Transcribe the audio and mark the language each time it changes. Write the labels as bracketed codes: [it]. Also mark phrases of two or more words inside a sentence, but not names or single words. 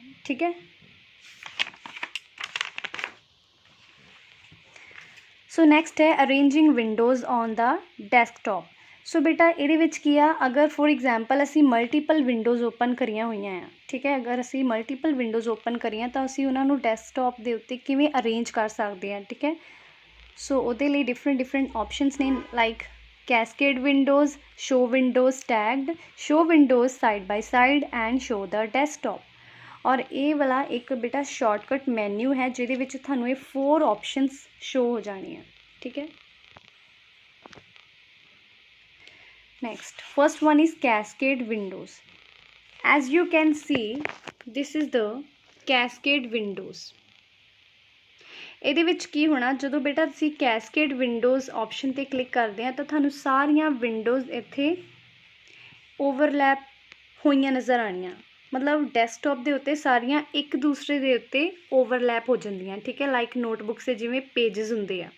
[pa] ਠੀਕ ਹੈ, [en] so next ਹੈ arranging windows on the desktop. [pa] ਸੋ ਬੇਟਾ ਇਹਦੇ ਵਿੱਚ ਕੀ ਆ? ਅਗਰ [en] for example [pa] ਅਸੀਂ [en] multiple windows open [pa] ਕਰੀਆਂ ਹੋਈਆਂ ਆ, ਠੀਕ ਹੈ, ਅਗਰ ਅਸੀਂ [en] multiple windows open [pa] ਕਰੀਆਂ ਤਾਂ ਅਸੀਂ ਉਹਨਾਂ ਨੂੰ ਡੈਸਕਟਾਪ ਦੇ ਉੱਤੇ ਕਿਵੇਂ ਅਰੇਂਜ ਕਰ ਸਕਦੇ ਹਾਂ। ਠੀਕ ਹੈ, [en] ਸੋ [pa] ਉਹਦੇ ਲਈ [en] different options ਨੇ like cascade windows, show windows tagged, show windows side by side and show the desktop। [pa] ਔਰ ਇਹ ਵਾਲਾ ਇੱਕ ਬੇਟਾ [en] shortcut menu [pa] ਹੈ ਜਿਹਦੇ ਵਿੱਚ ਤੁਹਾਨੂੰ ਇਹ [en] 4 options show [pa] ਹੋ ਜਾਣੀਆਂ। ਠੀਕ ਹੈ, [en] next first one is cascade windows। as you can see this is the cascade windows. [pa] ਇਹਦੇ ਵਿੱਚ ਕੀ ਹੋਣਾ, ਜਦੋਂ ਬੇਟਾ ਤੁਸੀਂ [en] cascade windows option [pa] 'ਤੇ ਕਲਿੱਕ ਕਰਦੇ ਆ ਤਾਂ ਤੁਹਾਨੂੰ ਸਾਰੀਆਂ ਵਿੰਡੋਜ਼ ਇੱਥੇ ਓਵਰਲੈਪ ਹੋਈਆਂ ਨਜ਼ਰ ਆਉਣੀਆਂ। ਮਤਲਬ ਡੈਸਕਟਾਪ ਦੇ ਉੱਤੇ ਸਾਰੀਆਂ ਇੱਕ ਦੂਸਰੇ ਦੇ ਉੱਤੇ ਓਵਰਲੈਪ ਹੋ ਜਾਂਦੀਆਂ, ਠੀਕ ਹੈ, [en] like notebooks [pa] ਦੇ ਜਿਵੇਂ ਪੇਜਸ ਹੁੰਦੇ ਆ।